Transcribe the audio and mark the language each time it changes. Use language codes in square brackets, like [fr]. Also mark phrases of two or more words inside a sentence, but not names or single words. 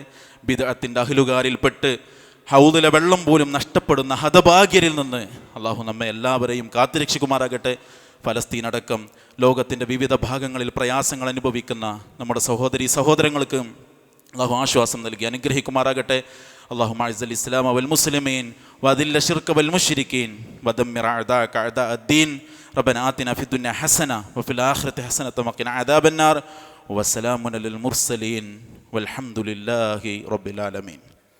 [ml] ബിദ്അത്തിൻ്റെ അഹ്ലുകാരിൽപ്പെട്ട് ഹൗദിലെ വെള്ളം പോലും നഷ്ടപ്പെടുന്ന ഹതഭാഗ്യരിൽ നിന്ന് അള്ളാഹു നമ്മെ എല്ലാവരെയും കാത്തുരക്ഷിക്കുമാറാകട്ടെ. ഫലസ്തീൻ അടക്കം ലോകത്തിൻ്റെ വിവിധ ഭാഗങ്ങളിൽ പ്രയാസങ്ങൾ അനുഭവിക്കുന്ന നമ്മുടെ സഹോദരങ്ങൾക്ക് അള്ളാഹു ആശ്വാസം നൽകി അനുഗ്രഹിക്കുമാറാകട്ടെ. [ar] اللهم اعز الاسلام والمسلمين واذل الشرك والمشركين ودمر اعداءك اعداء الدين. ربنا آتنا في الدنيا حسنة وفي الآخرة حسنة وقنا عذاب النار. وسلام على المرسلين والحمد لله رب العالمين.